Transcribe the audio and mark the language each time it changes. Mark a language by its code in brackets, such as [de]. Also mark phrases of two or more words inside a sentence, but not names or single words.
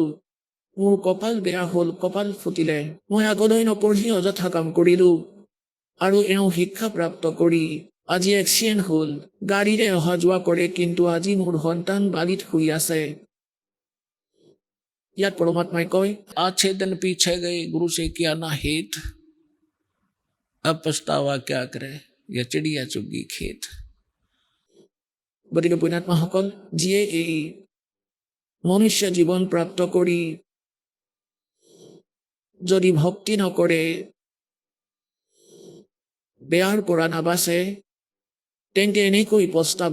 [as] মোৰ কপাল বেয়া হ'ল, কপাল ফুটিলে। মই আগলৈ নপঢ়ি অযথা কাম কৰিলোঁ, আৰু এওঁ শিক্ষা প্ৰাপ্ত কৰি আজি এক্সিডেণ্ট হ'ল। গাড়ীৰে অহা যোৱা কৰে, কিন্তু আজি মোৰ সন্তান বালিত শুই আছে। ইয়াত পৰমাত্মাই কয়, [hi] अच्छे दिन पीछे गए गुरु से किया ना हित, अब पछतावा क्या करे, ये चिड़िया चुगी खेत। [as] গতিকে পুণ্যাত্মাসকল, যিয়ে এই মনুষ্য জীৱন প্ৰাপ্ত কৰি যদি ভক্তি নকৰে, বেয়াৰ পৰা নাবাচে, তেন্তে এনেকৈ পস্তাব।